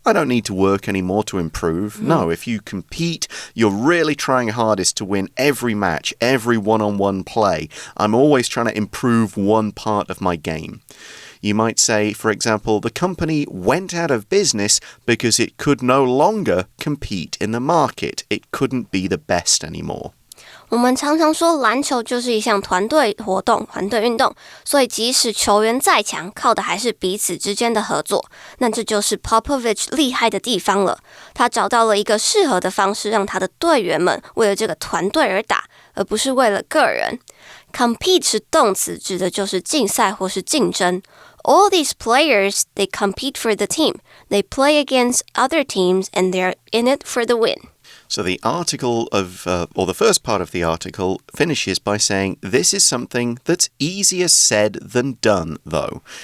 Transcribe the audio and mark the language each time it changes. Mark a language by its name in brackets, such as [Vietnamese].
[English] I don't need to work anymore to improve. No, if you compete, you're really trying hardest to win every match, every one-on-one play. I'm always trying to improve one part of my game. You might say, for example, the company went out of business because it could no longer compete in the market. It couldn't be the best anymore. [Chinese] 我们常常说篮球就是一项团队活动、团队运动，所以即使球员再强，靠的还是彼此之间的合作。那这就是 Popovich 厉害的地方了。他找到了一个适合的方式，让他的队员们为了这个团队而打，而不是为了个人。 Compete 是动词，指的就是竞赛或是竞争。 [English] All these players, they compete for the team. They play against other teams and they're in it for the win.So the article or the first part of the article finishes by saying, this is something that's easier said than done, though.